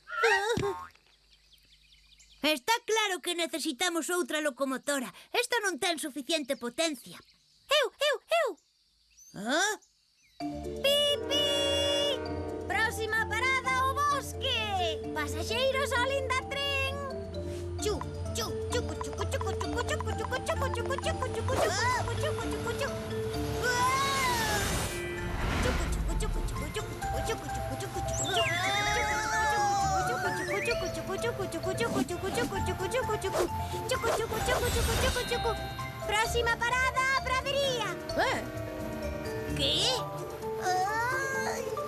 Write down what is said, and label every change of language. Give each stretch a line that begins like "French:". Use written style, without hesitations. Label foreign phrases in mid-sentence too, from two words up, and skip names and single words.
Galician: Está claro que necesitamos outra locomotora. Esta non ten suficiente potencia. Eu! Ah? Pipi! Próxima parada, o bosque! Pasaxeiros ao linda tren! Chu, chu, chucu, chucu, chucu, chucu, chucu, chucu, chucu, chucu, chucu, chucu, chucu, chucu, chucu, chucu. Ah! Chucu, chucu, chucu, chucu, chucu, chucu, chucu, chucu, chucu, chucu, Próxima parada, pradería! ¿Qué? Ai.